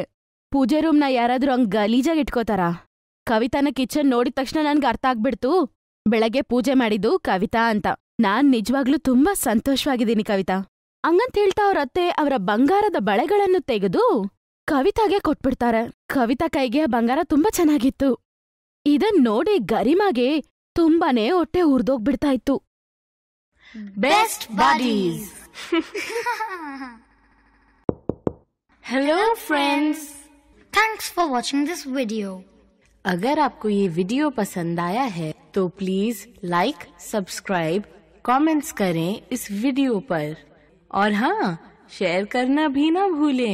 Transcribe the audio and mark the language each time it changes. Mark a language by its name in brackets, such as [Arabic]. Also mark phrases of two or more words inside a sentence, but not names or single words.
[Kannada] ಪೂಜೆ ರೂಮ್ನ ಯಾರಾದ್ರೂ ಹಂಗ್ ಗಲೀಜಾಗಿ ಇಟ್ಕೋತಾರ? ಕವಿತಾನ ಕಿಚನ್ ನೋಡಿದ ತಕ್ಷಣ ನನ್ಗೆ ಅರ್ಥ ಆಗ್ಬಿಡ್ತು ಬೆಳಗ್ಗೆ ಪೂಜೆ ಮಾಡಿದ್ದು ಕವಿತಾ ಅಂತ. ನಾನ್ ನಿಜವಾಗ್ಲೂ ತುಂಬಾ ಸಂತೋಷವಾಗಿದ್ದೀನಿ ಕವಿತಾ. ಹಂಗಂತ ಹೇಳ್ತಾ ಅವ್ರ ಅತ್ತೆ ಅವರ ಬಂಗಾರದ ಬಳೆಗಳನ್ನು ತೆಗೆದು ಕವಿತಾಗೆ ಕೊಟ್ಬಿಡ್ತಾರೆ. ಕವಿತಾ ಕೈಗೆ ಆ ಬಂಗಾರ ತುಂಬಾ ಚೆನ್ನಾಗಿತ್ತು. ಇದನ್ ನೋಡಿ ಗರಿಮಾಗೆ ತುಂಬಾನೇ ಹೊಟ್ಟೆ ಉರ್ದೋಗ್ಬಿಡ್ತಾ ಇತ್ತು. [English] Best Buddies. Hello friends, Thanks for watching this video. [Hindi] अगर आपको ये वीडियो पसंद आया है तो [English] please like, subscribe, comments [Hindi] करें इस वीडियो पर और हाँ, शेयर करना भी ना भूलें।